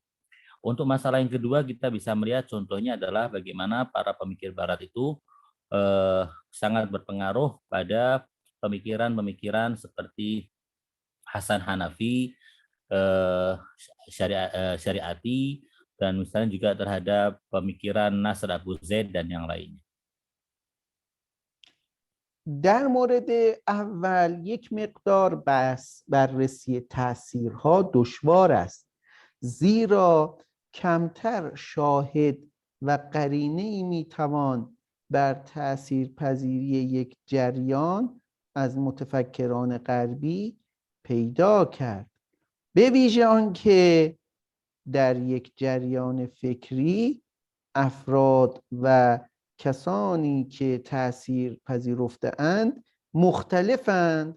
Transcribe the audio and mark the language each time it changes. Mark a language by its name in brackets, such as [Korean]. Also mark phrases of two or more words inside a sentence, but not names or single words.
[Indonesian] Untuk masalah yang kedua, kita bisa melihat contohnya adalah bagaimana para pemikir Barat itu sangat berpengaruh pada pemikiran-pemikiran seperti Hasan Hanafi, Syariati, dan misalnya juga terhadap pemikiran Nasr Abuzaid dan yang lainnya. [Persian] در مورد اول یک مقدار بررسی تأثیرها دشوار است، زیرا کمتر شاهد و قرینه‌ای میتوان بر تأثیرپذیری یک جریان از متفکران غربی پیدا کرد، به ویژه آنکه در یک جریان فکری افراد و کسانی که تأثیر پذیرفته اند مختلفند.